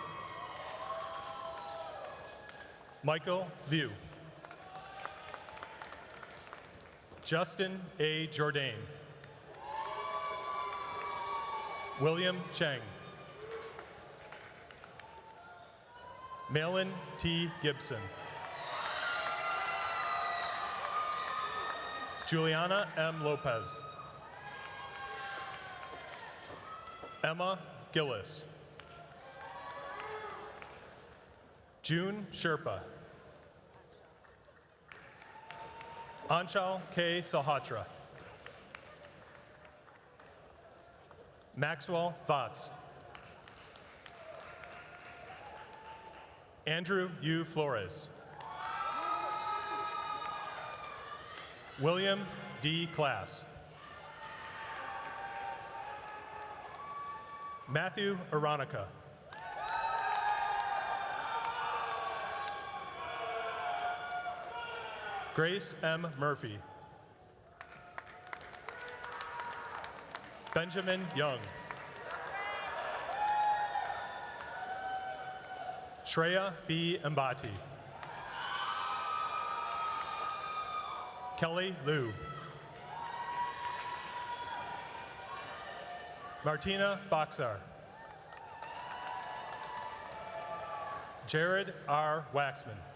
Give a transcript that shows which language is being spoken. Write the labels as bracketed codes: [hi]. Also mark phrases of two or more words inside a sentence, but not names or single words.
[en] Michael Liu. Justin A. Jourdain. William Cheng. Malin T. Gibson. Juliana M. Lopez. Emma Gillis. June Sherpa. Anchal K. Sahatra. Maxwell Vatz. Andrew U. Flores. William D. Class. Matthew Aronica. Grace M. Murphy. Benjamin Young. Shreya B. Mbati. Kelly Liu. Martina Boxar. Jared R. Waxman.